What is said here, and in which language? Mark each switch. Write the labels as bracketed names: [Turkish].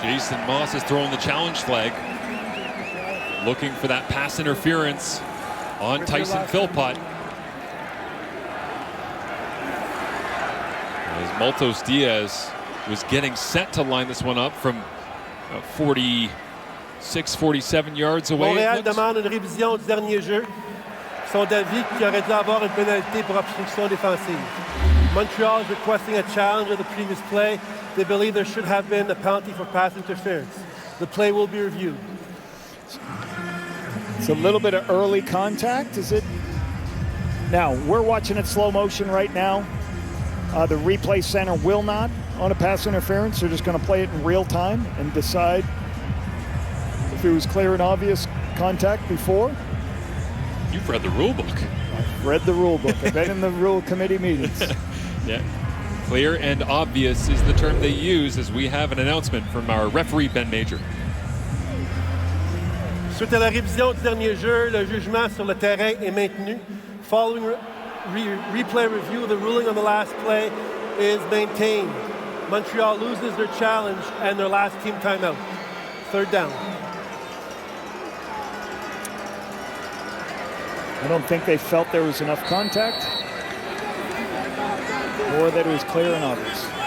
[English] Jason Moss is throwing the challenge flag, looking for that pass interference on Tyson Philpott. As Maltos Diaz was getting set to line this one up from 46, 47 yards away. [French] Montréal demande une révision du dernier jeu. Ils sont d'avis qu'il aurait dû avoir une pénalité pour obstruction défensive. [English] Montreal is requesting a challenge of the previous play. They believe there should have been a penalty for pass interference. The play will be reviewed. It's a little bit of early contact, is it? Now, we're watching it slow motion right now. The replay center will not on a pass interference. They're just going to play it in real time and decide if it was clear and obvious contact before. You've read the rule book. I've read the rule book. I've been in the rule committee meetings. Yeah. Clear and obvious is the term they use, as we have an announcement from our referee, Ben Major. [French] Suite à la révision du dernier jeu, le jugement sur le terrain est maintenu. [English] Following replay review, the ruling on the last play is maintained. Montreal loses their challenge and their last team timeout. Third down. I don't think they felt there was enough contact or that it was clear and obvious.